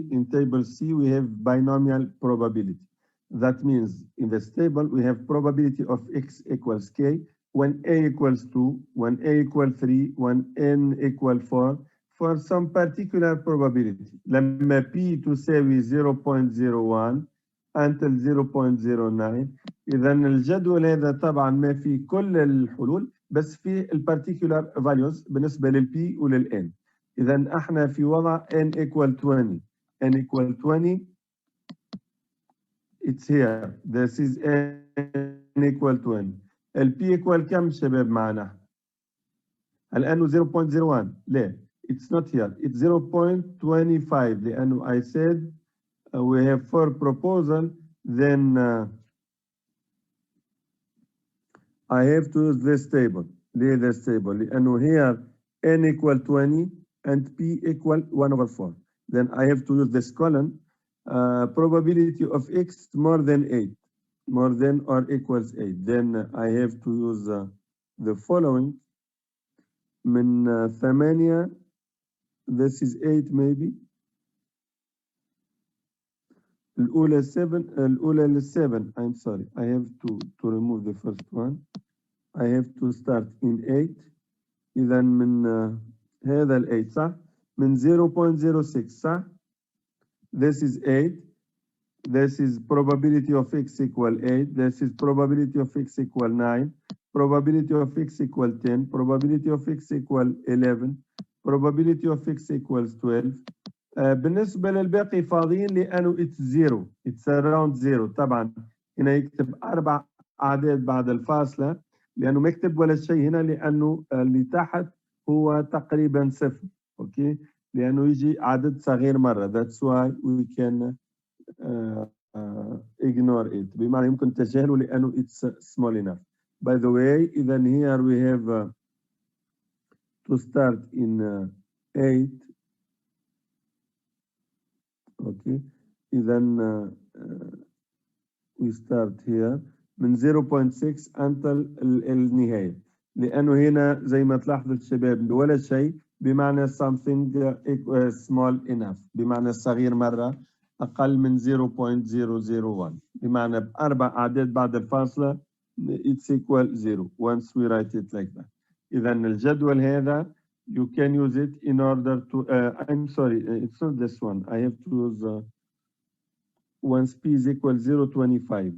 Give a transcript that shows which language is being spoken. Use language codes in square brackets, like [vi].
[en] In table C, we have binomial probability. That means in this table, we have probability of x equals k when a equals 2, when a equals 3, when n equals 4, for some particular probability. [ar] لما p تساوي 0.01 until 0.09. إذا الجدول هذا طبعا ما في كل الحلول، بس في البارتيكولار فاليوز بالنسبة للبي وللان. إذا احنا في وضع [en] n equal 20. n equal 20 it's here. This is n equal 20. [ar] البي equal كم شباب معنا؟ هل أنه 0.01؟ لا. [en] It's not here. It's 0.25 [ar] لأنه [en] I said we have 4 proposal, then I have to use this table. [ar] ليه [en] this table؟ [ar] لأنه [en] here n equal 20 and p equal 1 over 4. Then I have to use this column. Probability of x more than 8, more than or equals 8. Then I have to use the following. من 8, this is 8 maybe. [ar] الأولى 7, الأولى 7. [en] I'm sorry. I have to remove the first one. I have to start in 8. [ar] إذا من هذا ال 8 صح؟ من 0.06 صح؟ [en] This is 8. This is probability of x equal 8. This is probability of x equal 9. Probability of x equal 10. Probability of x equal 11. Probability of x equals 12. [ar] بالنسبة للباقي فاضيين لأنه [en] it's 0. It's around 0. [ar] طبعا هنا يكتب 4 أعداد بعد الفاصلة لأنه ما يكتب ولا شيء هنا لأنه اللي تحت هو تقريبا 0. أوكي؟ لأنه يجي عدد صغير مرة. [en] That's why we can ignore it. [ar] بمعنى يمكن تجاهله لأنه [en] it's small enough. By the way, then here we have to start in 8. Okay. Then we start here [ar] من [en] 0.6 until [ar] النهاية. لأنه هنا زي ما تلاحظوا الشباب ولا شيء بمعنى [en] something small enough. [ar] بمعنى صغير مرة أقل من 0.001. بمعنى بأربع أعداد بعد الفاصلة [en] it's equal 0 once we write it like that. [ar] إذا الجدول هذا [en] you can use it in order to I'm sorry, it's not this one. I have to use once p is equal 0.25.